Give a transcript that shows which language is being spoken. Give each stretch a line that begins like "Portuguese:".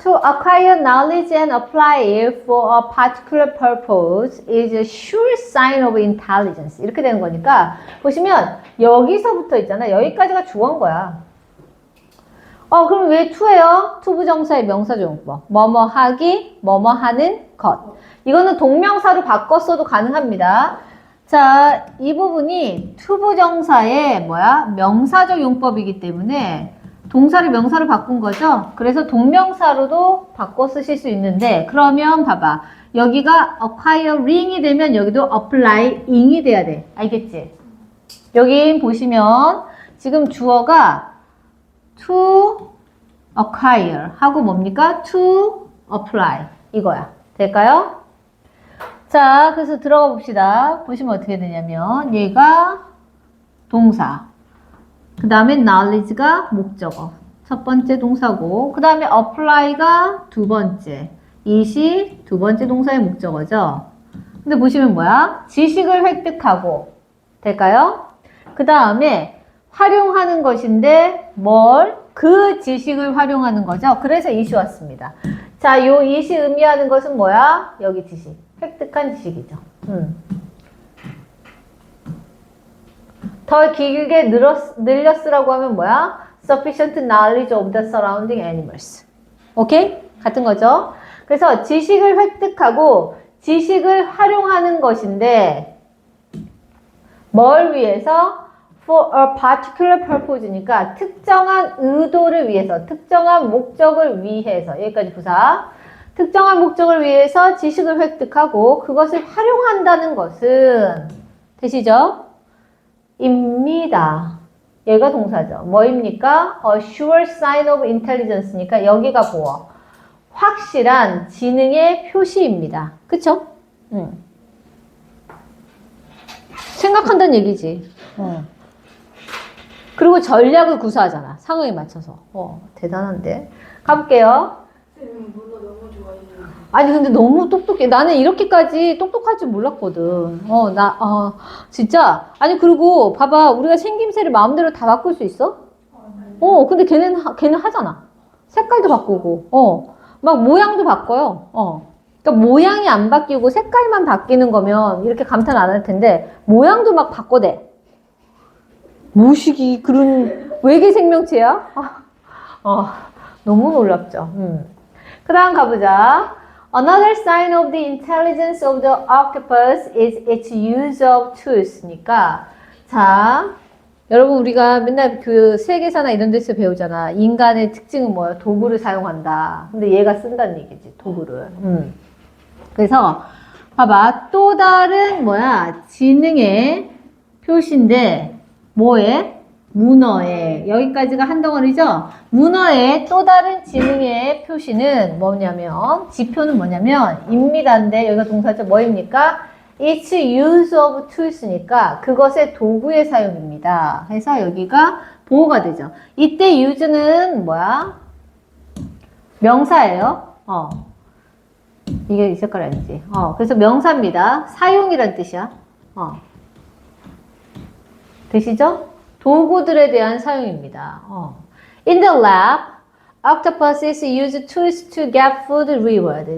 English: To acquire knowledge and apply it for a particular purpose is a sure sign of intelligence.
Korean: 이렇게 되는 거니까 보시면 여기서부터 있잖아. 여기까지가 주어인 거야. 그럼 왜 to예요? 투부정사의 명사조용법. 뭐뭐 하기, 뭐뭐 하는 것. 이거는 동명사로 바꿨어도 가능합니다. 자, 이 부분이 투부정사의 명사적 용법이기 때문에 동사를 명사로 바꾼 거죠. 그래서 동명사로도 바꿔 쓰실 수 있는데 그러면 봐봐. 여기가 acquiring이 되면 여기도 applying이 돼야 돼. 알겠지? 여기 보시면 지금 주어가 to acquire 하고 뭡니까? to apply 이거야. 될까요? 자, 그래서 들어가 봅시다. 보시면 어떻게 되냐면 얘가 동사 그 다음에 knowledge가 목적어. 첫 번째 동사고, 그 다음에 apply가 두 번째. it이 두 번째 동사의 목적어죠. 근데 보시면 뭐야? 지식을 획득하고. 될까요? 그 다음에 활용하는 것인데 뭘? 그 지식을 활용하는 거죠. 그래서 it이 왔습니다. 자, 요 it이 의미하는 것은 뭐야? 여기 지식. 획득한 지식이죠. 더 길게 늘려 쓰라고 하면 뭐야?
English: Sufficient knowledge of the surrounding animals.
Korean: 오케이? 같은 거죠? 그래서 지식을 획득하고 지식을 활용하는 것인데 뭘 위해서?
English: For a particular purpose
Korean: 니까 특정한 의도를 위해서, 특정한 목적을 위해서 여기까지 부사. 특정한 목적을 위해서 지식을 획득하고 그것을 활용한다는 것은 되시죠? 입니다. 얘가 동사죠. 뭐입니까?
English: A sure sign of intelligence니까
Korean: 여기가 보어. 확실한 지능의 표시입니다. 그쵸? 생각한다는 얘기지. 그리고 전략을 구사하잖아. 상황에 맞춰서. 대단한데. 가볼게요. 쌤 문어 너무 좋아해요. 아니 근데 너무 똑똑해. 나는 이렇게까지 똑똑할 줄 몰랐거든. 진짜. 아니 그리고 봐봐. 우리가 생김새를 마음대로 다 바꿀 수 있어? 근데 걔는 하잖아. 색깔도 바꾸고. 막 모양도 바꿔요. 그러니까 모양이 안 바뀌고 색깔만 바뀌는 거면 이렇게 감탄 안 할 텐데 모양도 막 바꿔대. 무식이 그런 외계 생명체야? 너무 놀랍죠. 그 다음 가보자.
English: Another sign of the intelligence of the octopus is its use of tools.니까
Korean: 자, 여러분 우리가 맨날 그 세계사나 이런 데서 배우잖아. 인간의 특징은 뭐야? 도구를 사용한다. 근데 얘가 쓴다는 얘기지, 도구를. 그래서 봐봐, 또 다른 뭐야? 지능의 표시인데 뭐에? 문어에. 여기까지가 한 덩어리죠? 문어의 또 다른 지능의 표시는 뭐냐면, 지표는 뭐냐면 입니다인데 여기가 동사죠. 뭐입니까?
English: It's use of tools니까
Korean: 그것의 도구의 사용입니다. 해서 여기가 보호가 되죠. 이때 use는 뭐야? 명사예요. 이게 이 색깔 아니지. 그래서 명사입니다. 사용이란 뜻이야. 되시죠? 도구들에 대한 사용입니다.
English: In the lab, octopuses use tools to get food reward.